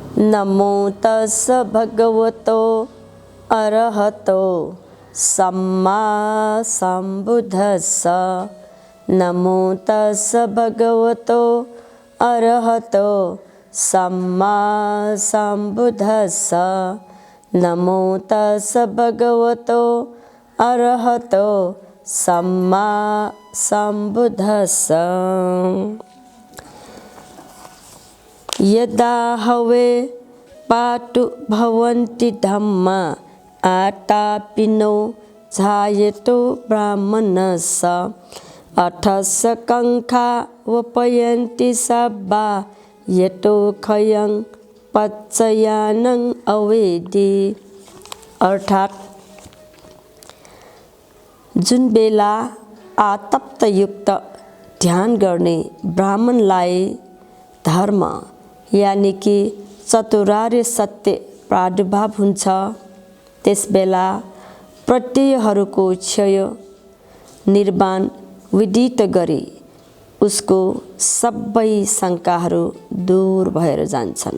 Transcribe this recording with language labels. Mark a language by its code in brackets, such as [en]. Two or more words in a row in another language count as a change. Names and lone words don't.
[pi] नमो तस् भगवतो अरहतो सम्मा सम्बुद्धस्स। नमो तस् भगवतो अरहतो सम्मा सम्बुद्धस्स। नमो तस् भगवतो अरहतो सम्मा सम्बुद्धस्स। यदा हवे पाटु भवन्ति धम्मा आतापिनो जायतो ब्राह्मणस्य। अथस्य कंखा वपयन्ति सब्बा यतो खयं पच्चयानं अवेदि। [ne] अर्थात् जुन बेला आतप्तयुक्त ध्यान गर्ने ब्राह्मणलाई धर्म यानि कि चतुरार्य सत्य प्रादुर्भाव हुन्छ, त्यसबेला प्रत्ययहरूको क्षय निर्वाण विदित गरी उसको सबै शङ्काहरू दूर भएर जान्छन्।